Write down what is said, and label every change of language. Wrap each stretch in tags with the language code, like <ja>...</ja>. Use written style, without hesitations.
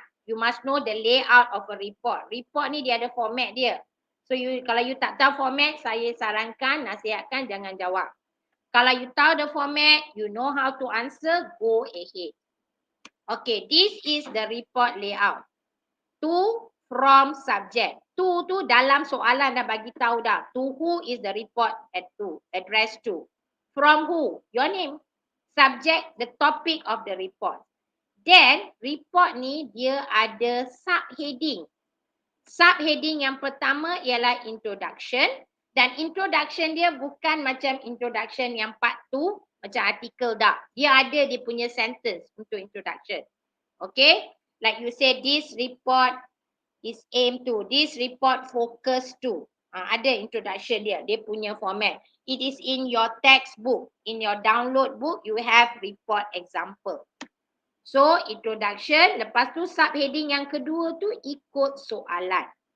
<en>You must know the layout of a report.</en> <ms>Report ni dia ada format dia. So kalau you tak tahu format, saya sarankan, nasihatkan jangan jawab. Kalau you tahu</ms> <en>the format, you know how to answer, go ahead. Okay, this is the report layout. To, from, subject.</en> <ms>To tu dalam soalan dah bagi tahu dah.</ms> <en>To who is the report addressed to. From who? Your name. Subject, the topic of the report.</en> <ms>Then, report ni dia ada subheading. Subheading yang pertama ialah introduction. Dan introduction dia bukan macam introduction yang part 2, macam artikel dah. Dia ada dia punya sentence untuk introduction. Okay?</ms> <en>Like you say, this report is aimed to. This report focus to.</en> <ms>Ada introduction dia. Dia punya format.</ms> <en>It is in your textbook. In your download book, you have report example.</en> <ms>So introduction, lepas tu subheading yang kedua tu ikut soalan.</ms>